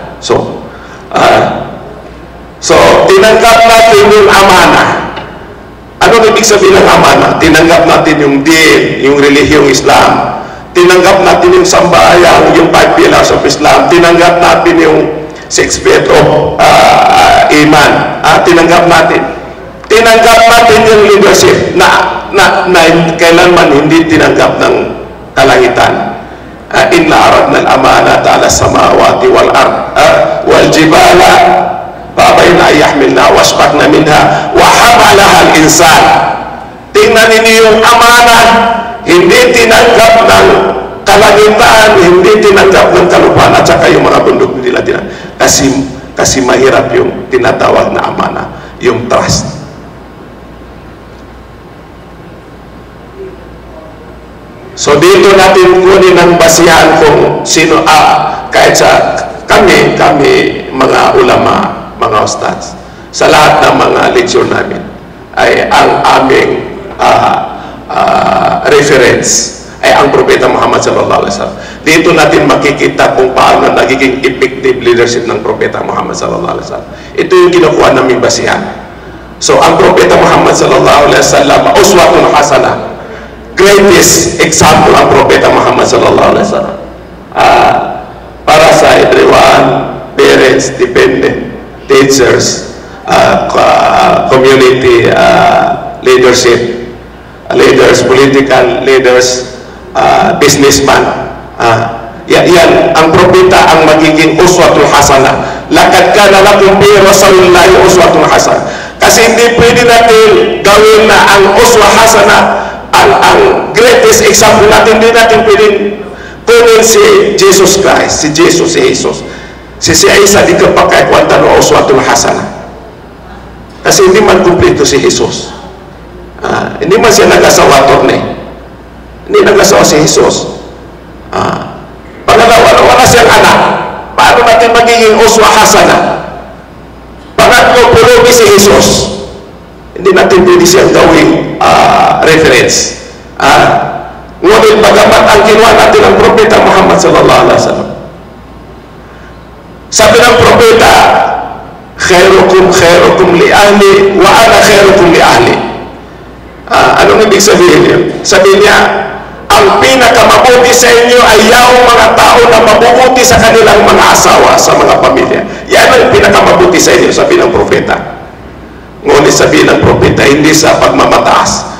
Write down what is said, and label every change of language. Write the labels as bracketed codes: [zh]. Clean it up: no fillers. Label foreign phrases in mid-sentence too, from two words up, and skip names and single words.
[tl] So tinanggap natin yung amana. Ano ibig sabihin ng amana? Tinanggap natin yung din, yung relihiyong Islam. Tinanggap natin yung sambahayan, yung 5 [en] pillars of Islam. [tl] Tinanggap natin yung 6 [en] feet of [tl] iman. Tinanggap natin. Tinanggap natin yung leadership na kailanman hindi tinanggap ng kalangitan. [ar] إنا عرضنا الأمانة على السماوات والأرض والجبال فأبين يحملن وأشفقن منها وحملها الإنسان. [tl] Tingnan ninyo yung amana, hindi tinanggap ng kalangitan, hindi tinanggap ng kalupaan at saka yung mga bundok nila kasi mahirap yung tinatawag na amana, yung trust. So dito natin kunin ang basihan kung sino kahit sa kami mga ulama, mga ustads, sa lahat ng mga leksyon namin ay ang aming reference ay ang Propeta Muhammad [ar] صلى الله عليه وسلم. [tl] Dito natin makikita kung paano nagiging [en] effective leadership [tl] ng Propeta Muhammad [ar] صلى الله عليه وسلم. [tl] Ito yung kinukuha naming basihan. So ang Propeta Muhammad [ar] صلى الله عليه وسلم, أسوة حسنة. [en] Greatest example [tl] ang Propeta Muhammad [ar] صلى الله عليه وسلم. [tl] Para sa [en] everyone, parents, dependent, teachers, community leadership, leaders, political leaders, businessman. [tl] Yan, ang propeta ang magiging [ar] أسوة حسنة. لقد كان لكم في رسول الله أسوة حسنة. [tl] Kasi hindi pwede natin gawin na ang [ar] أسوة حسنة, [tl] ang [en] greatest example [tl] natin, hindi natin pwedeng kunin si Jesus Christ, si Jesus. Si Isa di ka pa kahit wanta no [ar] أسوة حسنة. [tl] Kasi hindi man kumpleto si Jesus. Hindi man siya nag-asawa torne. Hindi nag-asawa si Jesus. Pangalawa, wala siyang anak. Paano natin magiging [ar] أسوة حسنة? [tl] Pangatlo, pulubi si Jesus. Hindi natin pwede siyang gawing reference. Ngunit bagamat ang ginawa natin ang Propeta Muhammad [ar] صلى الله عليه وسلم. [tl] Sabi ng Propeta, [ar] خيركم خيركم لأهلي وأنا خيركم لأهلي wa ana khairukum li ahli. [tl] Anong ibig sabihin yun? Sabihin niya, ang pinakamabuti sa inyo ay yung mga tao na mabubuti sa kanilang mga asawa, sa mga pamilya. Yan ang pinakamabuti sa inyo, sabi ng propeta. Ngunit sabi ng propeta, hindi sa pagmamataas.